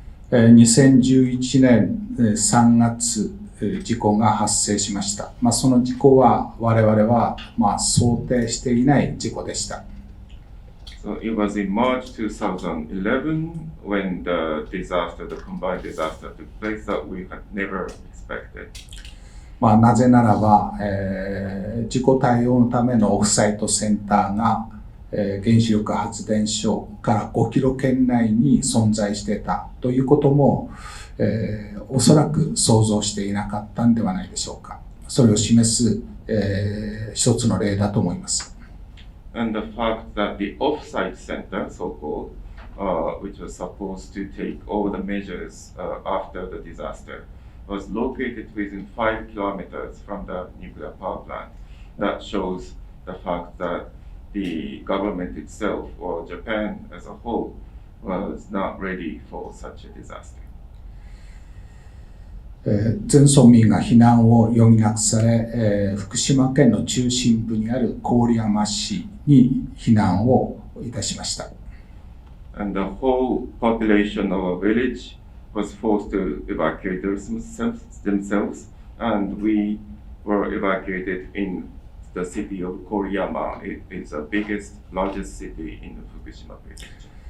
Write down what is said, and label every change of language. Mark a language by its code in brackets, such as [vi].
[ja] 2011年3月、事故が発生しました。その事故は我々は想定していない事故でした。 [en] So it was in March 2011 when the combined disaster took place that we had never expected. [ja] なぜならば、事故対応のためのオフサイトセンターが、原子力発電所から5キロ圏内に存在していたということも、おそらく想像していなかったんではないでしょうか。それを示す、一つの例だと思います。 [en] And the fact that the off-site center, so-called, which was supposed to take all the measures after the disaster, was located within 5 kilometers from the nuclear power plant. That shows the fact that the government itself, or Japan as a whole, was not ready for such a disaster. [ja] 全村民が避難を余儀なくされ、福島県の中心部にある郡山市に避難をいたしました。 [en] And the whole population of a village was forced to evacuate themselves, and we were evacuated in the city of Koriyama. It is the largest city in the Fukushima prefecture.